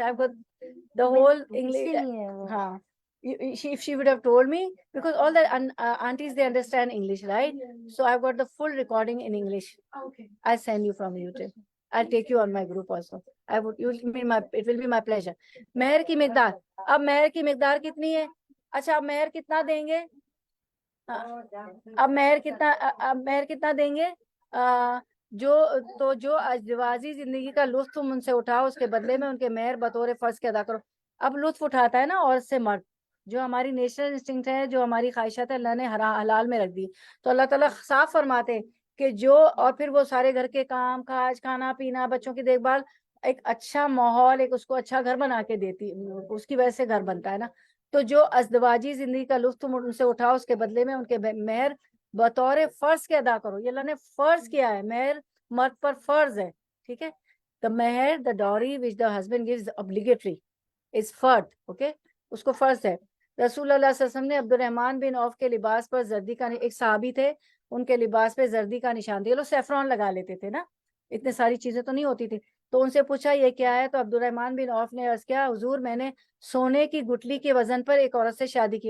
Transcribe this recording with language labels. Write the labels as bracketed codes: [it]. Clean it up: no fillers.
[en] I've got the whole English. हाँ. If she would have told me, because all the aunties, they understand English, right? So I've got the full recording in English. Okay. I'll send you from YouTube. I'll take you on my group also. It will be my pleasure. [ur] مہر کی مقدار. اب مہر کی مقدار کتنی ہے؟ اچھا اب مہر کتنا دیں گے؟ اب مہر کتنا دیں گے؟ جو ازدواجی زندگی کا لطف تم ان سے اٹھاؤ، اس کے بدلے میں ان کے مہر بطور فرض کے ادا کرو. اب لطف اٹھاتا ہے نا عورت سے مرد، جو ہماری نیچرل انسٹنکٹ ہے، جو ہماری خواہشات ہے، اللہ نے حلال میں رکھ دی. تو اللہ تعالیٰ صاف فرماتے کہ اور پھر وہ سارے گھر کے کام کاج، کھانا پینا، بچوں کی دیکھ بھال، ایک اچھا ماحول، ایک اس کو اچھا گھر بنا کے دیتی، اس کی وجہ سے گھر بنتا ہے نا. تو جو ازدواجی زندگی کا لطف تم ان سے اٹھاؤ، اس کے بدلے میں ان کے مہر بطور فرض کے ادا کرو. یہ اللہ نے فرض کیا ہے، مہر مرد پر فرض ہے. ٹھیک ہے. [en] the مہر the dowry which the husband gives obligatory is فرض. [ur] اوکے اس کو فرض ہے. رسول اللہ صلی اللہ علیہ وسلم نے عبد الرحمن بن عوف کے لباس پر زردی کا، ایک صحابی تھے، ان کے لباس پہ زردی کا نشان دیا. لوگ سیفرون لگا لیتے تھے نا، اتنے ساری چیزیں تو نہیں ہوتی تھی. تو ان سے پوچھا یہ کیا ہے؟ تو عبد الرحمن بن عوف نے عرض کیا، حضور میں نے سونے کی گٹلی کے وزن پر ایک عورت سے شادی کی.